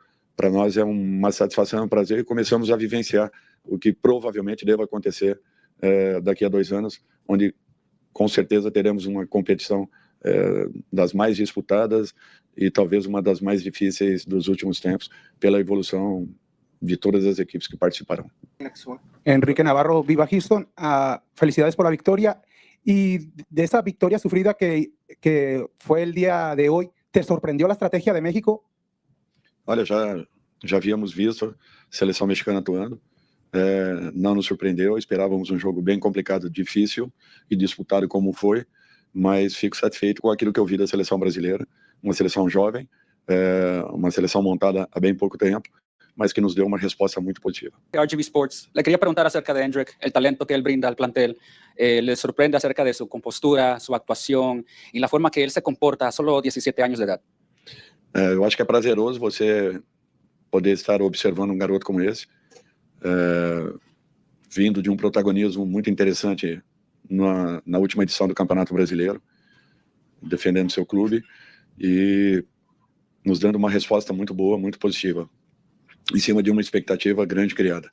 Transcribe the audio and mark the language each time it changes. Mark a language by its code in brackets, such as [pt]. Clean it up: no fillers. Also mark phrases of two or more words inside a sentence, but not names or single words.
[pt] Para nós é uma satisfação, um prazer, e começamos a vivenciar o que provavelmente deva acontecer daqui a 2 anos, onde com certeza teremos uma competição das mais disputadas e talvez uma das mais difíceis dos últimos tempos, pela evolução de todas as equipes que participarão. [es] Enrique Navarro, viva Houston. Felicidades por la victoria. Y de esa victoria sufrida que fue el día de hoy, ¿te sorprendió la estrategia de México? [pt] Olha, já havíamos visto a seleção mexicana atuando, não nos surpreendeu, esperávamos um jogo bem complicado, difícil e disputado como foi, mas fico satisfeito com aquilo que eu vi da seleção brasileira, uma seleção jovem, uma seleção montada há bem pouco tempo, mas que nos deu uma resposta muito positiva. [es] RGV Sports, le quería preguntar acerca de Hendrick, el talento que él brinda al plantel. ¿Le sorprende acerca de su compostura, su actuación y la forma que él se comporta a solo 17 años de edad? [pt] Eu acho que é prazeroso você poder estar observando um garoto como esse, vindo de um protagonismo muito interessante na última edição do Campeonato Brasileiro, defendendo seu clube e nos dando uma resposta muito boa, muito positiva, em cima de uma expectativa grande criada.